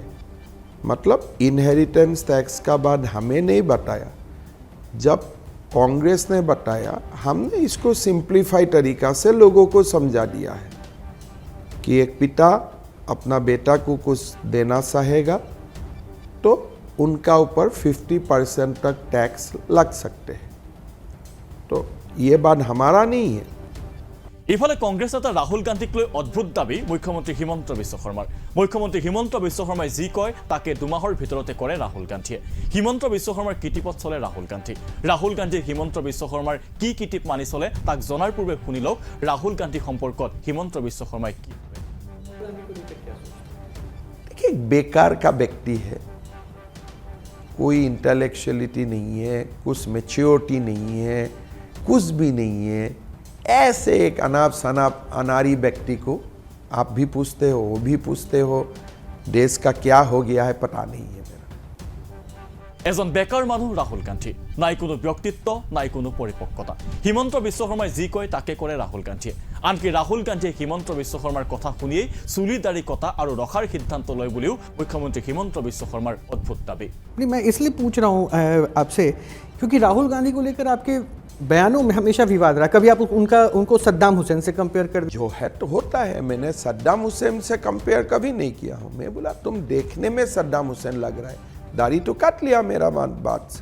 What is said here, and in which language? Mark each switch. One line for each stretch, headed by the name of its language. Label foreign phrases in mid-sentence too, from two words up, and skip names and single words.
Hindi: मतलब
English: inheritance tax
Hindi: का बाद हमें नहीं बताया, जब कांग्रेस ने बताया हमने इसको सिंप्लीफाई तरीका से लोगों को समझा दिया है कि एक पिता अपना बेटा को कुछ देना चाहेगा तो उनका ऊपर 50% तक टैक्स लग सकते हैं। तो ये बात हमारा नहीं है।
Assamese: ইফালে কংগ্ৰেছ নেতা ৰাহুল গান্ধীক লৈ অদ্ভুত দাবী মুখ্যমন্ত্ৰী হিমন্ত বিশ্ব শৰ্মাৰ মুখ্যমন্ত্ৰী হিমন্ত বিশ্ব শৰ্মাই যি কয় তাকে দুমাহৰ ভিতৰতে কৰে ৰাহুল গান্ধীয়ে হিমন্ত বিশ্ব শৰ্মাৰ কিটিপত চলে ৰাহুল গান্ধীৰ হিমন্ত বিশ্ব শৰ্মাৰ কি কিটিপ মানি চলে তাক জনাৰ পূৰ্বে শুনি লওক ৰাহুল গান্ধী সম্পৰ্কত হিমন্ত বিশ্ব শৰ্মাই কি
Hindi: देखिए बेकार का व्यक्ति है, कोई इंटेलेक्चुअलिटी नहीं है, कुछ मैच्योरिटी नहीं है, कुछ भी नहीं है। ऐसे एक अनाप शनाप अनारी व्यक्ति को आप भी पूछते हो, वो भी पूछते हो, देश का क्या हो गया है पता नहीं है मेरा।
Assamese: এজন বেকাৰ মানুহ ৰাহুল গান্ধী নাই কোনো ব্যক্তিত্ব নাই কোনো পৰিপক্কতা হিমন্ত বিশ্ব শৰ্মাই যি কয় তাকে কৰে ৰাহুল গান্ধীয়ে আনকি ৰাহুল গান্ধীয়ে হিমন্ত বিশ্ব শৰ্মাৰ কথা শুনিয়েই চুলি দাড়ি কটা আৰু ৰখাৰ সিদ্ধান্ত লয় বুলিও মুখ্যমন্ত্ৰী হিমন্ত বিশ্ব শৰ্মাৰ অদ্ভুত দাবী
Hindi: मैं इसलिए पूछ रहा हूँ आपसे क्योंकि राहुल गांधी को लेकर आपके बयानों में हमेशा विवाद रहा। कभी आप उनको सद्दाम हुसैन से कंपेयर कर जो है तो होता है, मैंने सद्दाम हुसैन से कंपेयर कभी नहीं किया हूँ। मैं बोला तुम देखने में सद्दाम हुसैन लग रहा है, दाढ़ी तो काट लिया मेरा बात से।